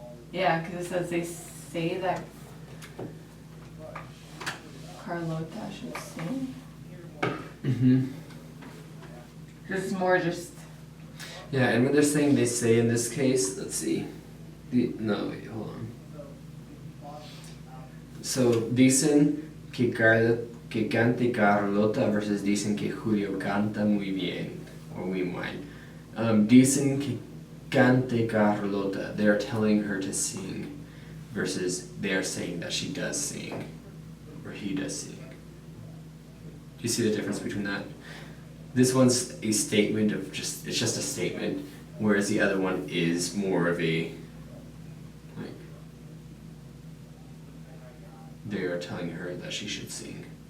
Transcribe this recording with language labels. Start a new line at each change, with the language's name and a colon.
English: Yeah, because it says they say that Carlota should sing. Mm-hmm. This is more just, Yeah, and when they're saying they say in this case, let's see. No, wait, hold on. So,
Spanish: dicen que cante Carlota versus dicen que Julio canta muy bien,
English: or
Spanish: muy mal. Dicen que cante Carlota,
English: they're telling her to sing, versus they're saying that she does sing, or he does sing. Do you see the difference between that? This one's a statement of it's just a statement, whereas the other one is more of a, like, they are telling her that she should sing.